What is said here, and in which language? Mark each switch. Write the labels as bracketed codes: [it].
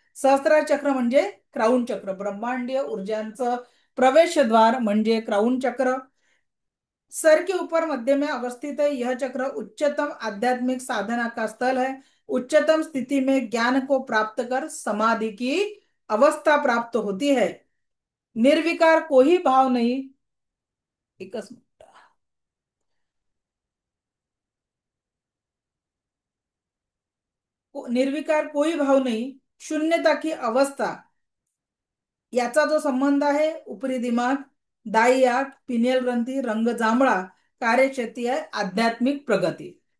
[mr] सहस्त्रार चक्र म्हणजे क्राउन चक्र, ब्रह्मांडीय ऊर्जांचं प्रवेशद्वार म्हणजे क्राउन चक्र. [hi] सर के ऊपर मध्य में अवस्थित है. यह चक्र उच्चतम आध्यात्मिक साधना का स्थल है. उच्चतम स्थिति में ज्ञान को प्राप्त कर समाधि की अवस्था प्राप्त होती है. निर्विकार कोई भाव नहीं. [mr] एकच [hi] निर्विकार कोई भाव नहीं, शून्यता की अवस्था, [mr] याचा जो संबंध आहे उपरी दिमाग, दाई आंख, पिनियल ग्रंथी, रंग जांभळा, कार्यक्षेत्री आहे आध्यात्मिक प्रगती.